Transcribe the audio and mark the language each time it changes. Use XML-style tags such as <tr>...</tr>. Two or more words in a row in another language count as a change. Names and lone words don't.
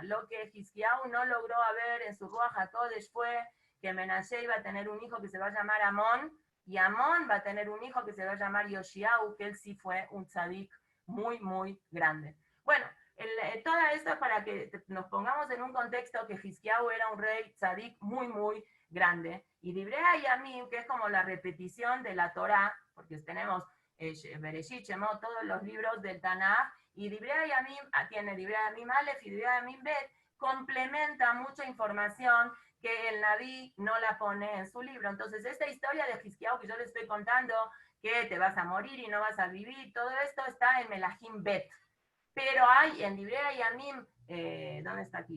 <es>Lo que Hizkiyahu no logró ver en su</es> <he>רוח הקודש</he> <es>fue que Menashe iba a tener un hijo que se va a llamar Amón, y Amón va a tener un hijo que se va a llamar Yoshiahu, que él sí fue un tzadik muy, muy grande. Bueno, todo esto es para que nos pongamos en un contexto que Hizkiyahu era un rey tzadik muy, muy grande. Y Divrei Yamim, que es como la repetición de la Torá, porque tenemos Bereshit, Shemot, todos los libros del Tanaj, y Divrei Yamim tiene Divrei Yamim Aleph y Divrei Yamim Bet, complementa mucha información que el Naví no la pone en su libro. Entonces, esta historia de Hizkiyahu que yo les estoy contando, que te vas a morir y no vas a vivir, todo esto está en Melahim Bet. Pero hay en Divrei Yamim, ¿dónde está aquí?</es>